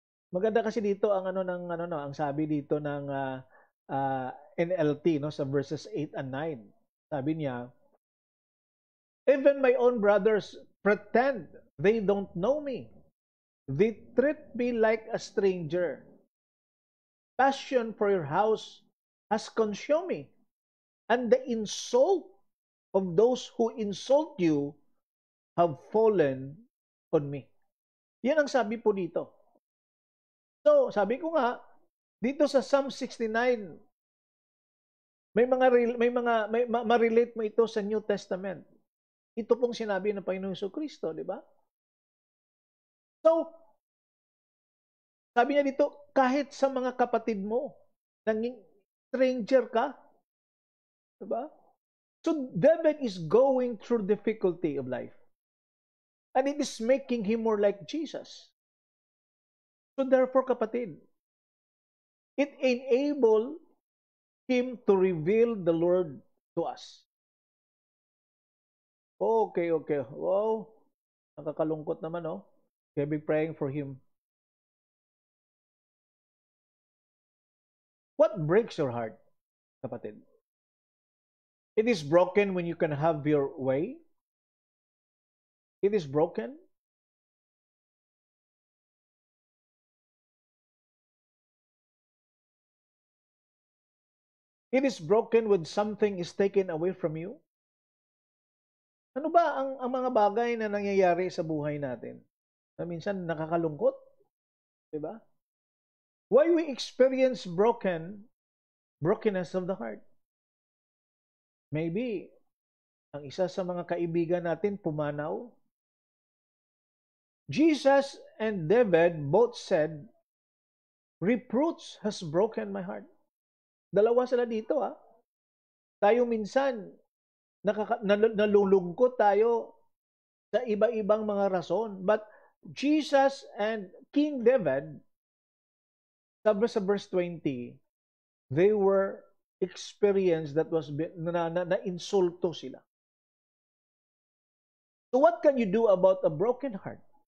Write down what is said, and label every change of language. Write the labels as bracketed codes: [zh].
[tl] Maganda kasi dito ang ang sabi dito ng NLT, no, sa verses 8 and 9. Sabi niya, [en] even my own brothers pretend they don't know me. They treat me like a stranger. Passion for your house has consumed me, and the insult of those who insult you have fallen on me. [tl] Yan ang sabi po dito. So, sabi ko nga, dito sa Psalm 69, ma-relate mo ito sa New Testament. Ito pong sinabi ng Panginoong Jesucristo, di ba? So, sabi niya dito, kahit sa mga kapatid mo, nanging stranger ka, di ba? [en] So, David is going through difficulty of life. And it is making him more like Jesus. So, therefore, kapatid, it enabled him to reveal the Lord to us. [tl] Okay. Wow. Nakakalungkot naman, no? [en] Can be praying for him. What breaks your heart, kapatid? It is broken when you can have your way. It is broken. It is broken when something is taken away from you. [tl] Ano ba ang mga bagay na nangyayari sa buhay natin? Na minsan nakakalungkot, 'di ba? [en] Why we experience brokenness of the heart? [tl] Maybe ang isa sa mga kaibigan natin pumanaw. [en] Jesus and David both said, reproach has broken my heart. [tl] Dalawa sila dito, ha. Tayo minsan nalulungkot tayo sa iba-ibang mga rason. [en] But Jesus and King David, [tl] sabi sa [en] verse 20, they were experienced that was [tl] na-insulto sila. [en] So what can you do about a broken heart?